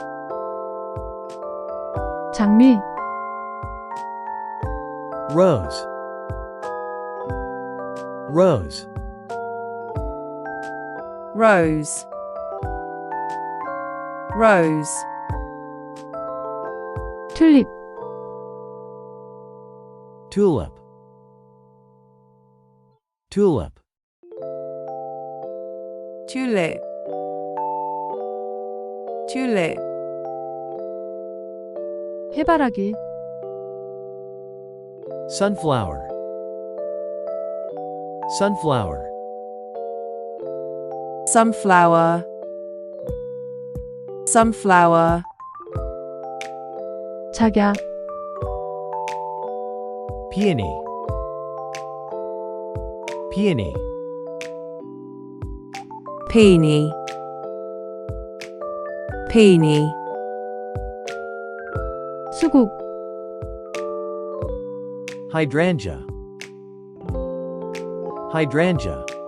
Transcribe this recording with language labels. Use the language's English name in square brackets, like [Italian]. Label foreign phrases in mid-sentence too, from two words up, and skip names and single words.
[Korean] 장미, [English] rose, rose, rose, rose, [Korean] 튤립, [English] tulip, tulip, tulip, tulip, [Korean] 해바라기, [English] sunflower, sunflower, sunflower, sunflower, [Korean] 작약, [English] peony, peony, peony, peony, [Korean] 수국, [English] hydrangea, hydrangea,